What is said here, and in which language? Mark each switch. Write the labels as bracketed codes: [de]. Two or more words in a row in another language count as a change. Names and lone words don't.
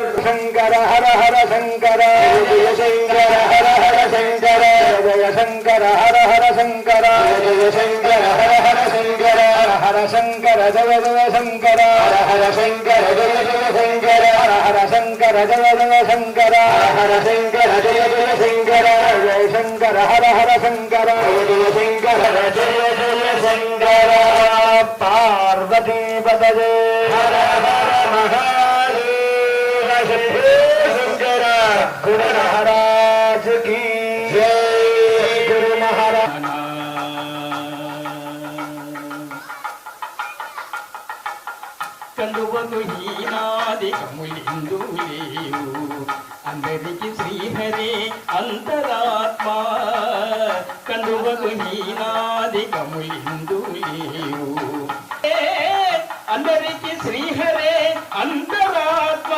[sa] శంకర హర హర శంకర, జయ శంకర హర హర శంకర, జయ శంకర హర హర శంకర, జయ శంకర హర హర శంకర, హర హర శంకర జయ జయ శంకర, హర హర శంకర జయ జయ శంకర, హర హర శంకర జయ జయ శంకర, హర హర శంకర జయ జయ శంకర, జయ శంకర హర హర శంకర, జయ శంకర జయ జయ శంకర. పార్వతీ పదజే హర హర మహాదేవ శంకర. [hi] गुरु महाराज की जय. गुरु महाराज [te] కందువకు హీనాది కములిందు లేవు, అందరికి శ్రీహరి అంతరాత్మ. కందువకు హీనాది కములిందు లేవు, అందరికి శ్రీహరే అంతరాత్మ.